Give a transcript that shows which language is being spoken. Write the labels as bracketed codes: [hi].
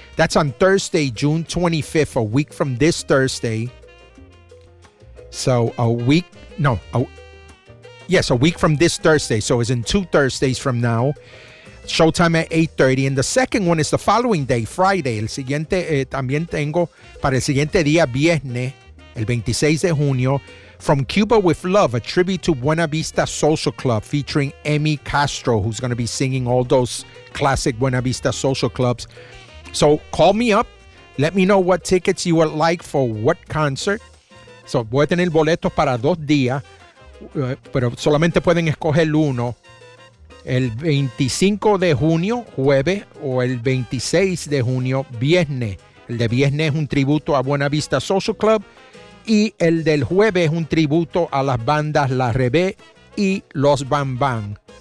[en] That's on Thursday, June 25th, a week from this Thursday. So a week, no, a, yes, a week from this Thursday. So it's in two Thursdays from now. Showtime at 8:30. And the second one is the following day, Friday. [es] El siguiente, también tengo para el siguiente día, viernes, el 26 de junio. [en] From Cuba with Love, a tribute to Buena Vista Social Club, featuring Emmy Castro, who's going to be singing all those classic Buena Vista Social Clubs. So call me up. Let me know what tickets you would like for what concert. [es] So voy a tener boletos para dos días, pero solamente pueden escoger uno. El 25 de junio, jueves, o el 26 de junio, viernes. El de viernes es un tributo a Buena Vista Social Club. Y el del jueves es un tributo a las bandas La Rebe y Los Bambam.